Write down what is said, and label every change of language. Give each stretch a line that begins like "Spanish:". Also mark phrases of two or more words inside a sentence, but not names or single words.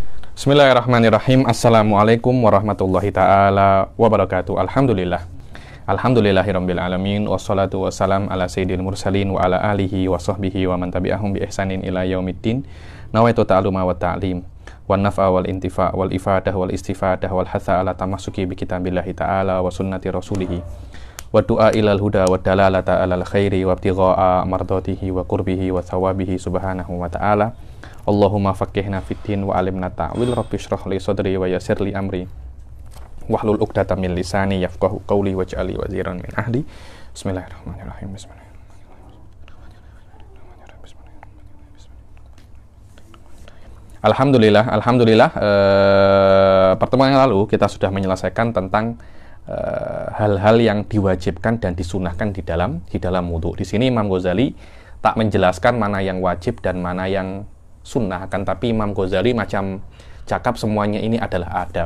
Arabic: بسم الله الرحمن الرحيم السلام عليكم ورحمة الله تعالى وبركاته. Alhamdulillah. الحمد لله رب العالمين والصلاة والسلام على سيد المرسلين وعلى آله وصحبه ومن تبعهم بإحسان إلى يوم الدين. نويت التعلم والتعليم والنفع والانتفاع والإفادة والاستفادة والحث على التمسك بكتاب الله تعالى وسنة رسوله والدعاء إلى الهدى والدلالة على الخير وابتغاء مرضاته وقربه وثوابه سبحانه وتعالى. اللهم فقهنا في الدين وعلمنا التأويل رب اشرح لي صدري ويسر لي أمري واحلل عقدة من لساني يفقهوا قولي واجعل لي وزيرا من أهلي. Bismillahirrahmanirrahim. Alhamdulillah,
Malay: pertemuan yang lalu kita sudah menyelesaikan tentang hal-hal yang diwajibkan dan disunahkan di dalam wudu. Di sini Imam Ghazali tak menjelaskan mana yang wajib dan mana yang sunnah, akan tapi Imam Ghazali macam cakap semuanya ini adalah adab.